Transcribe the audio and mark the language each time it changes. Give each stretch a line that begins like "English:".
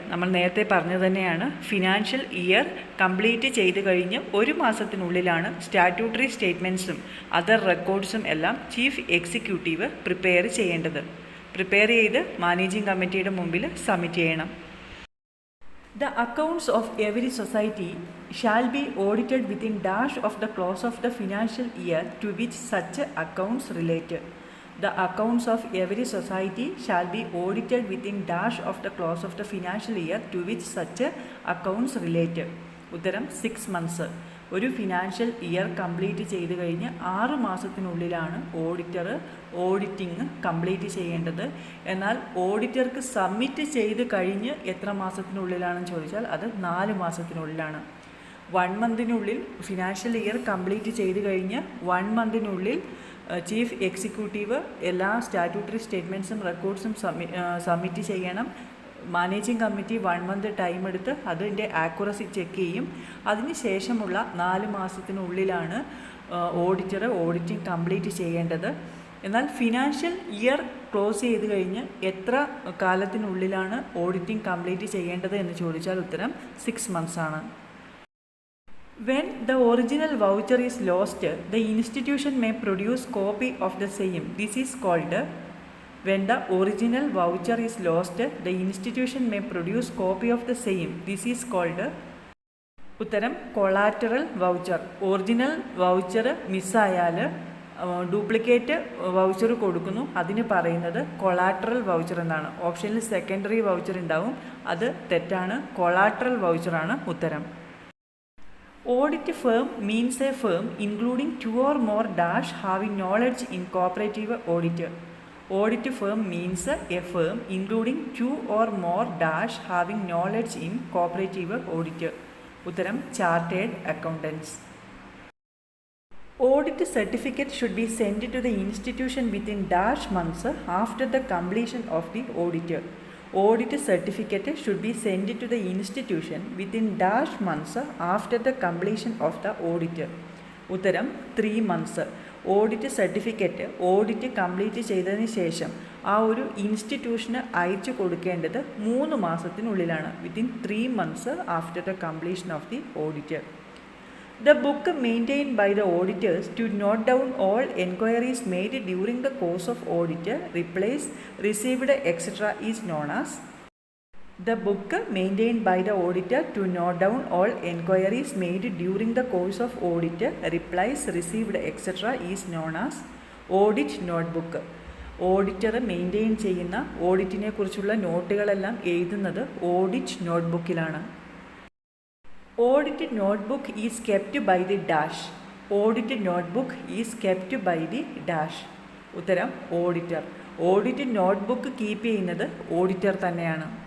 Malayalam: നമ്മൾ നേരത്തെ പറഞ്ഞത് തന്നെയാണ്, ഫിനാൻഷ്യൽ ഇയർ കംപ്ലീറ്റ് ചെയ്ത് കഴിഞ്ഞ് 1 മാസത്തിനുള്ളിലാണ് സ്റ്റാറ്റ്യൂട്ടറി സ്റ്റേറ്റ്മെൻറ്റ്സും അതർ റെക്കോർഡ്സും എല്ലാം ചീഫ് എക്സിക്യൂട്ടീവ് പ്രിപ്പയർ ചെയ്യേണ്ടത്. പ്രിപ്പയർ ചെയ്ത് മാനേജിംഗ് കമ്മിറ്റിയുടെ മുമ്പിൽ സബ്മിറ്റ് ചെയ്യണം.
English: The accounts of every society shall be audited within dash of the close of the financial year to which such accounts relate. The accounts of every society shall be audited within dash of the close of the financial year to which such accounts relate.
Malayalam: ഉത്തരം 6 months. ഒരു financial year complete ചെയ്ത് കഴിഞ്ഞ് 6 മാസത്തിനുള്ളിലാണ് auditor auditing complete ചെയ്യേണ്ടത്. എന്നാൽ ഓഡിറ്റർക്ക് submit ചെയ്ത് കഴിഞ്ഞ് എത്ര മാസത്തിനുള്ളിലാണെന്ന് ചോദിച്ചാൽ അത് 4 മാസത്തിനുള്ളിലാണ്. 1 മന്തിനുള്ളിൽ ഫിനാൻഷ്യൽ ഇയർ കംപ്ലീറ്റ് ചെയ്ത് കഴിഞ്ഞ് 1 മന്തിനുള്ളിൽ ചീഫ് എക്സിക്യൂട്ടീവ് എല്ലാ സ്റ്റാറ്റ്യൂട്ടറി സ്റ്റേറ്റ്മെൻറ്റ്സും റെക്കോർഡ്സും സബ്മിറ്റ് ചെയ്യണം. മാനേജിംഗ് കമ്മിറ്റി 1 മന്ത് ടൈം എടുത്ത് അതിൻ്റെ ആക്യുറസി ചെക്ക് ചെയ്യും. അതിന് ശേഷമുള്ള 4 മാസത്തിനുള്ളിലാണ് ഓഡിറ്റർ ഓഡിറ്റിംഗ് കംപ്ലീറ്റ് ചെയ്യേണ്ടത്. എന്നാൽ ഫിനാൻഷ്യൽ ഇയർ ക്ലോസ് ചെയ്ത് കഴിഞ്ഞ് എത്ര കാലത്തിനുള്ളിലാണ് ഓഡിറ്റിംഗ് കംപ്ലീറ്റ് ചെയ്യേണ്ടത് എന്ന് ചോദിച്ചാൽ ഉത്തരം 6 months ആണ്.
English: When the original voucher is lost, the institution may produce copy of the same. This is called when the original voucher is lost, the institution may produce copy of the same. This is called
Malayalam: ഉത്തരം
English: Collateral voucher.
Malayalam: Original voucher മിസ്സായാൽ duplicate voucher കൊടുക്കുന്നു, അതിന് പറയുന്നത് collateral voucher എന്നാണ്. ഓപ്ഷനിൽ secondary voucher ഉണ്ടാവും, അത് തെറ്റാണ്. Collateral വൗച്ചറാണ് ഉത്തരം.
English: Audit firm means a firm including 2 or more dash having knowledge in cooperative audit. Audit firm means a firm including 2 or more dash having knowledge in cooperative audit.
Malayalam: ഉത്തരം
English: Chartered accountants. Audit certificate should be sent to the institution within dash months after the completion of the audit. Audit certificate should be sent to the institution within dash months after the completion of the audit.
Malayalam: ഉത്തരം
English: 3 months.
Malayalam: Audit certificate audit complete ചെയ്തതിന് ശേഷം ആ ഒരു ഇൻസ്റ്റിറ്റ്യൂഷന് അയച്ചു കൊടുക്കേണ്ടത് 3 മാസത്തിനുള്ളിലാണ്,
English: Within 3 months after the completion of the audit. The book maintained by the auditors to note down all enquiries made during the course of audit, replies received, etc. is known as. The book maintained by the auditor to note down all enquiries made during the course of audit, replies received, etc. is known as audit notebook.
Malayalam: Auditor maintain ചെയ്യുന്ന ഓഡിറ്റിനെ കുറിച്ചുള്ള നോട്ടുകളെല്ലാം എഴുതുന്നത് audit നോട്ട്ബുക്കിലാണ്.
English: Audit notebook is kept by the dash. Audit notebook is kept by the dash.
Malayalam: ഉത്തരം auditor. Audit notebook keep ചെയ്യുന്നത് auditor തന്നെയാണ്.